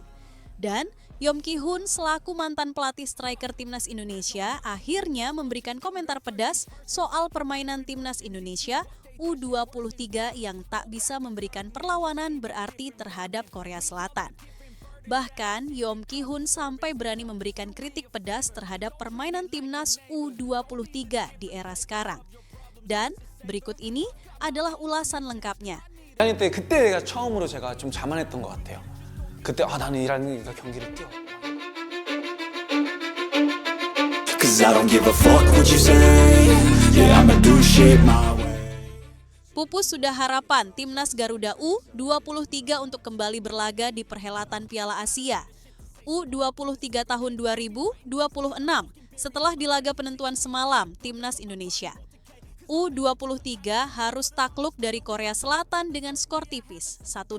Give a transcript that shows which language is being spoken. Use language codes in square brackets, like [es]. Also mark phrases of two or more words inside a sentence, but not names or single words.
[id] Dan Yom Ki-hun selaku mantan pelatih striker timnas Indonesia akhirnya memberikan komentar pedas soal permainan timnas Indonesia U23 yang tak bisa memberikan perlawanan berarti terhadap Korea Selatan. Bahkan Yom Ki-hun sampai berani memberikan kritik pedas terhadap permainan timnas U23 di era sekarang. Dan berikut ini adalah ulasan lengkapnya. [ko] 그때 처음으로 제가 좀 자만했던 것 같아요. 그때 나는 이란이가 경기를 뛰어. [en] Cause I don't give a fuck what you say. Yeah, I'ma do shit my way. [id] Pupus sudah harapan timnas Garuda U23 untuk kembali berlaga di perhelatan Piala Asia U23 tahun 2026 setelah di laga penentuan semalam timnas Indonesia. U23 harus takluk dari Korea Selatan dengan skor tipis 1-0.